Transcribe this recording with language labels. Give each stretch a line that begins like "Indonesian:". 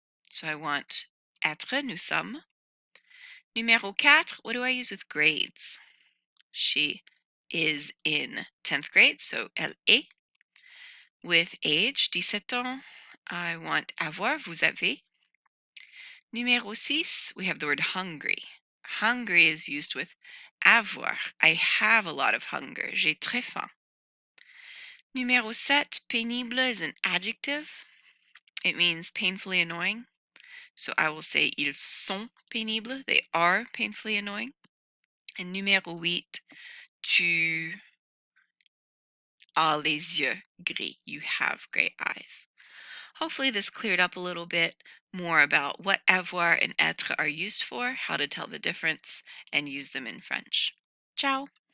English: So I want
French: être, nous sommes.
English: Numéro 4, what do I use with grades? She is in 10th grade, so
French: elle est.
English: With age,
French: 17 ans,
English: I want
French: avoir, vous avez.
English: Numéro 6, we have the word hungry. Hungry is used with avoir. I have a lot of hunger.
French: J'ai très faim.
English: Numéro 7, pénible is an adjective. It means painfully annoying. So I will say
French: ils sont pénibles.
English: They are painfully annoying.
French: And numéro 8, tu as les yeux gris.
English: You have gray eyes. Hopefully this cleared up a little bit more about what avoir and être are used for, how to tell the difference, and use them in French. Ciao!